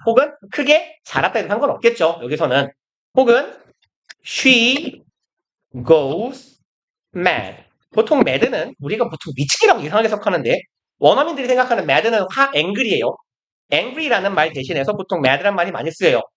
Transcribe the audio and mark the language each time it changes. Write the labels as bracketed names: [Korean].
[Korean] 혹은 크게 자랐다 해도 상관없겠죠. 여기서는. 혹은 [English] she goes mad. [Korean] 보통 mad는 우리가 보통 미치기라고 이상하게 해석하는데 원어민들이 생각하는 mad는 angry예요. angry라는 말 대신해서 보통 mad란 말이 많이 쓰여요.